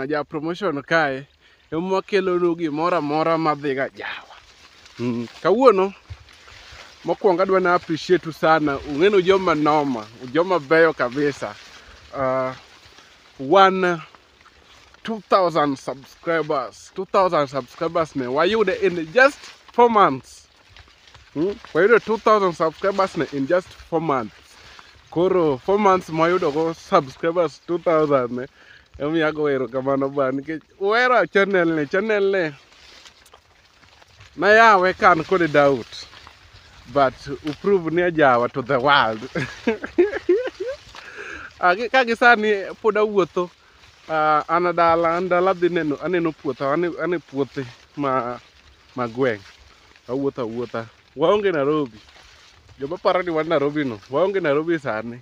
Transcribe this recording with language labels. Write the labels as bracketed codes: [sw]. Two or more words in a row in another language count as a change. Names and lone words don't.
[luo] Ajawa promotion kae ema kelo nu gimoro amora madhiga Ajawa. Kawuono mokwongo adwa na appreciate sana. Ung'eno joma noma, joma beyo kabisa. 2,000 subscribers. 2,000 subscribers ne wayude [en] in just 4 months. [luo] Wayude 2,000 subscribers ne [en] in just 4 months. [luo] Koro 4 months mayudo go subscribers 2,000 ne. Emi ago wero kamano ba nikech wero channel ne. Na yawe kan kode doubt. [en] But prove [luo] ni Ajawa [en] to the world. [luo] Kagi sani poda wuotho. Anadala dhi neno aneno puotho ane puothe ma gweng'. Awuotha. Waonge Nairobi. Joma paro ni wan Nairobi no. Waonge Nairobi sani.